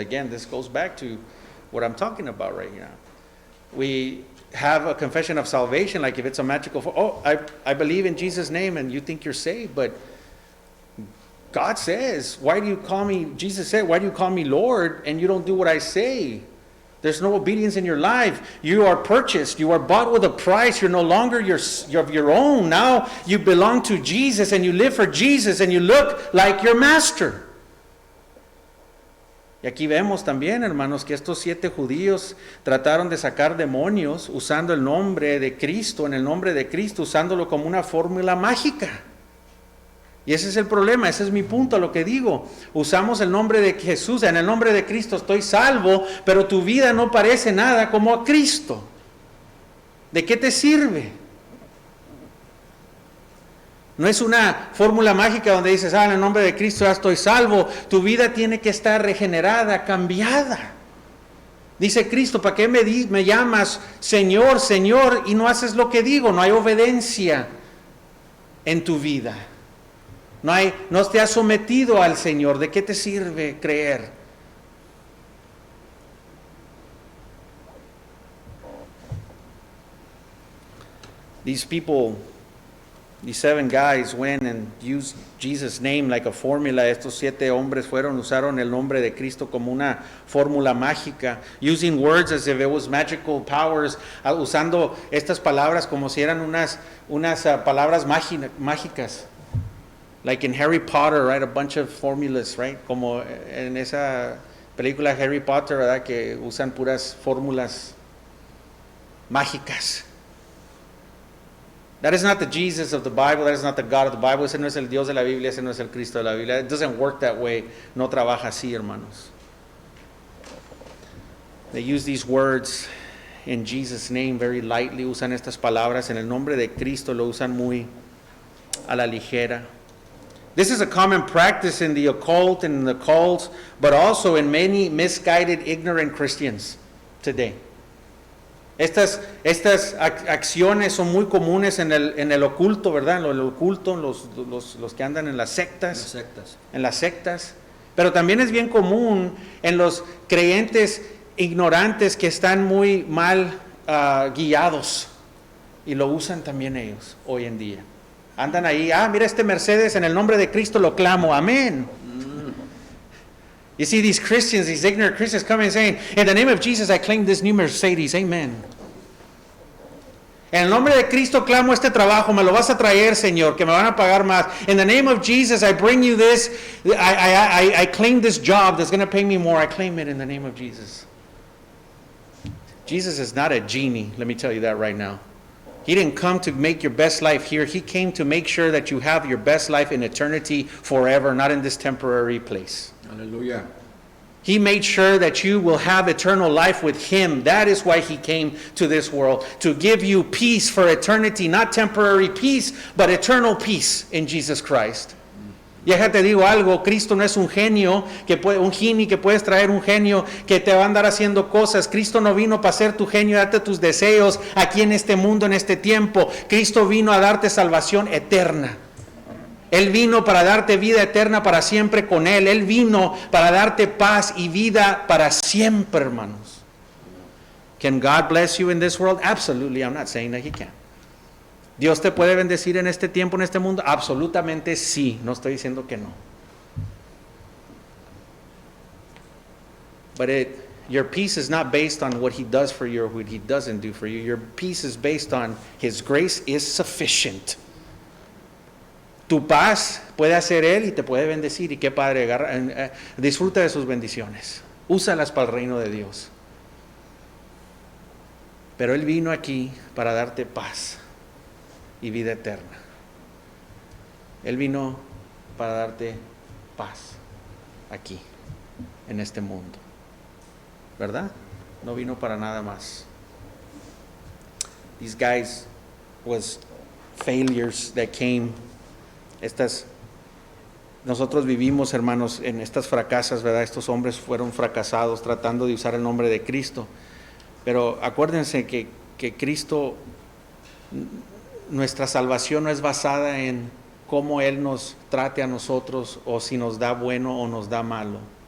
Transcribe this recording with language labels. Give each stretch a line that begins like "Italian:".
English: Again, this goes back to what I'm talking about right now. We have a confession of salvation like if it's a magical I believe in Jesus' name and you think you're saved, but God says, Jesus said, why do you call me Lord and you don't do what I say? There's no obedience in your life. You are purchased. You are bought with a price. You're no longer your own. Now you belong to Jesus and you live for Jesus and you look like your master.
Spanish: Y aquí vemos también, hermanos, que estos 7 judíos trataron de sacar demonios usando el nombre de Cristo, en el nombre de Cristo, usándolo como una fórmula mágica. Y ese es el problema, ese es mi punto, lo que digo. Usamos el nombre de Jesús, en el nombre de Cristo estoy salvo, pero tu vida no parece nada como a Cristo. ¿De qué te sirve? No es una fórmula mágica donde dices, en el nombre de Cristo ya estoy salvo. Tu vida tiene que estar regenerada, cambiada. Dice Cristo, ¿para qué me llamas Señor, Señor? Y no haces lo que digo, no hay obediencia en tu vida. No te has sometido al Señor. ¿De qué te sirve creer?
English: These 7 guys went and used Jesus' name like a formula.
Spanish: Estos 7 hombres usaron el nombre de Cristo como una fórmula mágica,
English: using words as if it was magical powers,
Spanish: usando estas palabras como si eran unas palabras mágicas.
English: Like in Harry Potter, right? A bunch of formulas, right?
Spanish: Como en esa película Harry Potter, ¿verdad? Que usan puras fórmulas mágicas.
English: That is not the Jesus of the Bible. That is not the God of the Bible.
Spanish: Ese no es el Dios de la Biblia. Ese no es el Cristo de la Biblia.
English: It doesn't work that way.
Spanish: No trabaja así, hermanos.
English: They use these words in Jesus' name very lightly.
Spanish: Usan estas palabras en el nombre de Cristo. Lo usan muy a la ligera.
English: This is a common practice in the occult and in the cults, but also in many misguided, ignorant Christians today.
Spanish: Estas acciones son muy comunes en el oculto, ¿verdad? En el oculto, los que andan en las sectas. En las sectas. Pero también es bien común en los creyentes ignorantes que están muy mal guiados. Y lo usan también ellos hoy en día. Andan ahí, mira este Mercedes, en el nombre de Cristo lo clamo, amén.
English: You see these Christians, these ignorant Christians coming and saying, in the name of Jesus I claim this new Mercedes, amen.
Spanish: En el nombre de Cristo clamo este trabajo, me lo vas a traer, Señor, que me van a pagar más.
English: In the name of Jesus I bring you this, I claim this job that's going to pay me more, I claim it in the name of Jesus. Jesus is not a genie, let me tell you that right now. He didn't come to make your best life here. He came to make sure that you have your best life in eternity forever, not in this temporary place. Hallelujah. He made sure that you will have eternal life with Him. That is why He came to this world, to give you peace for eternity, not temporary peace, but eternal peace in Jesus Christ.
Spanish: Y ya te digo algo, Cristo no es un genio, un genie que puedes traer un genio que te va a andar haciendo cosas. Cristo no vino para ser tu genio, darte tus deseos aquí en este mundo, en este tiempo. Cristo vino a darte salvación eterna. Él vino para darte vida eterna para siempre con Él. Él vino para darte paz y vida para siempre, hermanos.
English: Can God bless you in this world? Absolutely, I'm not saying that He can.
Spanish: ¿Dios te puede bendecir en este tiempo, en este mundo? Absolutamente sí, no estoy diciendo que no.
English: But your peace is not based on what He does for you or what He doesn't do for you. Your peace is based on His grace is sufficient.
Spanish: Tu paz puede hacer Él y te puede bendecir. Y qué padre, disfruta de sus bendiciones. Úsalas para el reino de Dios. Pero Él vino aquí para darte paz y vida eterna. Él vino para darte paz aquí, en este mundo. ¿Verdad? No vino para nada más.
English: These guys was failures that came.
Spanish: Nosotros vivimos, hermanos, en estas fracasas, ¿verdad? Estos hombres fueron fracasados tratando de usar el nombre de Cristo. Pero acuérdense que Cristo, nuestra salvación no es basada en cómo Él nos trate a nosotros o si nos da bueno o nos da malo.